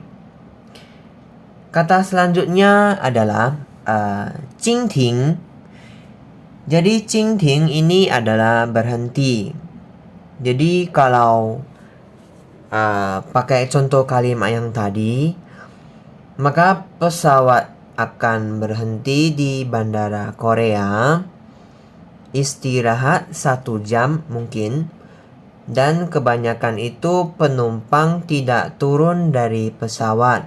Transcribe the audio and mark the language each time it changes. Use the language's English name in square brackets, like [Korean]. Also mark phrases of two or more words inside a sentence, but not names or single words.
[Indonesian] Kata selanjutnya adalah 经停. Jadi 经停 ini adalah berhenti. Jadi kalau pakai contoh kalimat yang tadi, maka pesawat akan berhenti di bandara Korea, istirahat 1 jam mungkin, dan kebanyakan itu penumpang tidak turun dari pesawat.